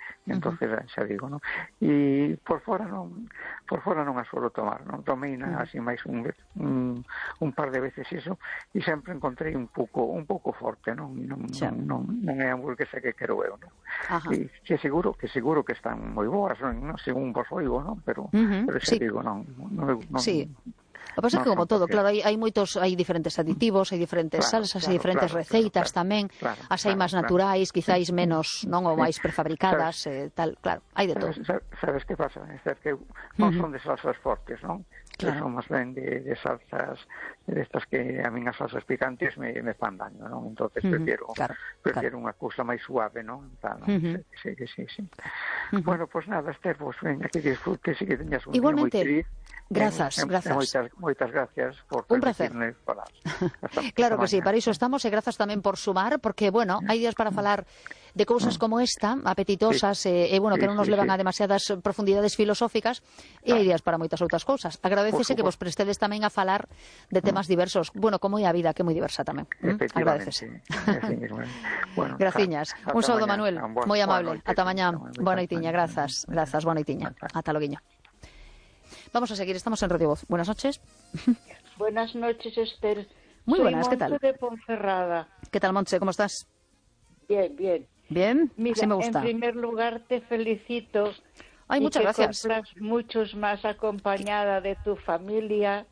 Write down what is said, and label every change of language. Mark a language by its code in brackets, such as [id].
[es] Entonces, ya digo, ¿no? Y por fuera no me suelo tomar, ¿no? Tomé así más un par de veces eso y siempre encontré un poco fuerte, ¿no? No es hamburguesa que quiero ver, ¿no? Y que seguro que están muy buenas, ¿no? Según vos oigo, ¿no? Pero ya digo, no. Lo que pasa es que, como todo, claro, hay diferentes [gl] aditivos, hay diferentes salsas, hay diferentes receitas tamén, as hai máis naturais, quizáis menos, non, ou máis prefabricadas, tal, claro, hai de todo. Sabes que pasa? É que non son de salsas fortes, non? Son máis ben de salsas, de estas que a mí as salsas picantes me fan daño, non? Entón, prefiero unha cousa máis suave, non? Sí. Bueno, pois nada, Esther, pois veña, que disfrutes e que teñas un día moi feliz. Grazas. Moitas gracias por un placer. Claro que sí, para iso estamos e grazas tamén por sumar, porque, bueno, hai días para falar de cousas como esta, apetitosas, que non nos levan a demasiadas profundidades filosóficas, e hai días para moitas outras cousas. Agradecese que vos prestedes tamén a falar de temas diversos, bueno, como é a vida, que é moi diversa tamén. Agradecese. Bueno, graciñas. Un saludo, Manuel, moi amable. Ata mañá. Boa noitiña, grazas, boa noitiña. Ata logoiño. [es] Vamos a seguir, estamos en Radio Voz. Buenas noches. Buenas noches, Esther. Muy buenas, ¿qué tal? Soy Montse de Ponferrada. ¿Qué tal, Montse? ¿Cómo estás? Bien, bien. Bien, así me gusta. En primer lugar, te felicito. Ay, muchas gracias. Y que cumplas muchos más acompañada de tu familia.